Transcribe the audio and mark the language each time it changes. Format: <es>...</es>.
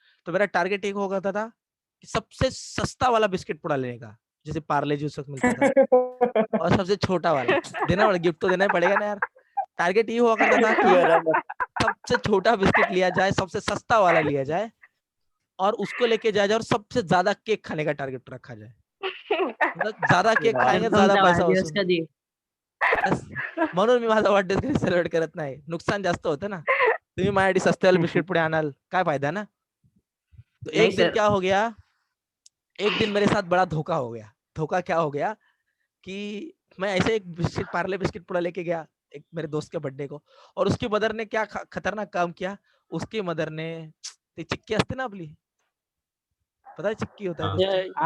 <hi>तो मेरा टारगेट एक हो करता था कि सबसे सस्ता वाला बिस्किट पुड़ा लेने का, जैसे पार्ले जी उस वक्त मिलता था, और सबसे छोटा वाला देना पड़ेगा, गिफ्ट तो देना ही पड़ेगा ना यार। टारगेट ये हुआ करता था कि सबसे छोटा बिस्किट लिया जाए, सबसे सस्ता वाला लिया जाए, और उसको लेके जाया जाए, और सबसे ज्यादा केक खाने का टारगेट रखा जाए। मतलब ज्यादा केक खाएंगे ज्यादा पैसा वसूल,</hi> <mr>कधी बस म्हणून मी माझा वाढदिवस कधी सेलिब्रेट करत नाही, नुकसान जास्त होतं ना। तुम्ही माझ्यासाठी सस्ते वाले बिस्किट पुढे आणाल, काय फायदा ना।</mr> <hi>तो नहीं एक दिन सर। क्या हो गया, एक दिन मेरे साथ बड़ा धोखा हो गया। धोखा क्या हो गया कि मैं ऐसे एक बिस्किट, पार्ले बिस्किट पूरा लेके गया एक मेरे दोस्त के बर्थडे को, और उसकी मदर ने क्या खतरनाक काम किया। उसकी मदर ने</hi> <mr>ते चिक्की असते ना आपली,</mr> <hi>पता है चिक्की होता है कुछ तो?</hi>